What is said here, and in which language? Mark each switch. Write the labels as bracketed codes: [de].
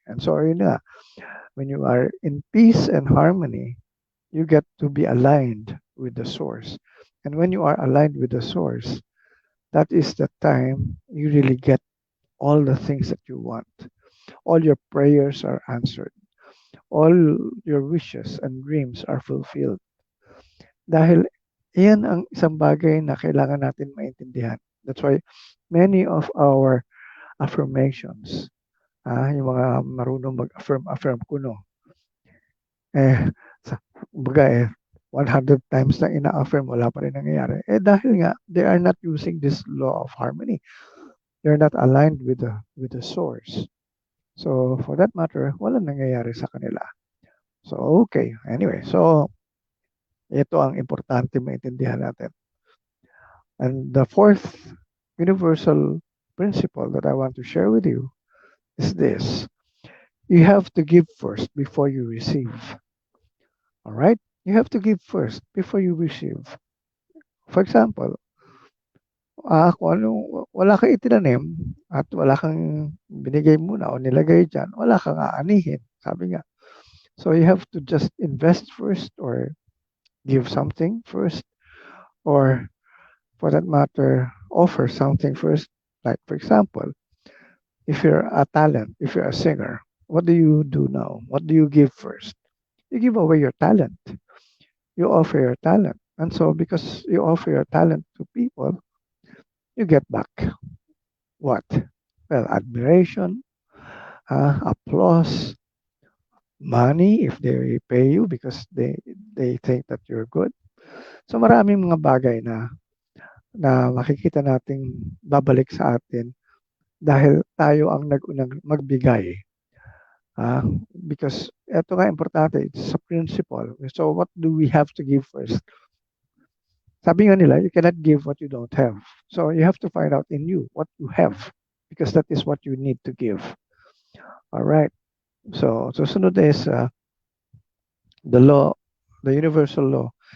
[en] And so, when you are in peace and harmony, you get to be aligned with the source. And when you are aligned with the source, that is the time you really get all the things that you want. All your prayers are answered. All your wishes and dreams are fulfilled. [tl] Dahil iyan ang isang bagay na kailangan natin maintindihan. [en] That's why many of our affirmations, [tl] yung mga marunong mag-affirm kuno, eh, kumbaga 100 times na ina-affirm, wala pa rin nangyayari. Dahil nga, [en] they are not using this law of harmony. They're not aligned with the source. So, for that matter, [tl] walang nangyayari sa kanila. [en] So, okay. [tl] Anyway, so, ito ang importante maintindihan natin. [en] And the fourth universal principle that I want to share with you is this. You have to give first before you receive. All right? You have to give first before you receive. [tl] For example, kung wala kang itinanim at wala kang binigay muna o nilagay dyan, wala kang aanihin. Sabi nga. [en] So you have to just invest first or give something first or for that matter, offer something first. Like for example, if you're a talent, if you're a singer, what do you do now? What do you give first? You give away your talent. You offer your talent. And so because you offer your talent to people, you get back what? Well, admiration, applause, money if they pay you because they think that you're good. [tl] So maraming mga bagay na makikita nating babalik sa atin dahil tayo ang nag-unang magbigay. [en] Because [tl] ito nga importante, [en] it's a principle. So what do we have to give first? [tl] Sabi nga nila, [en] you cannot give what you don't have. So you have to find out in you what you have because that is what you need to give. All right. So susunod is the law, the universal law.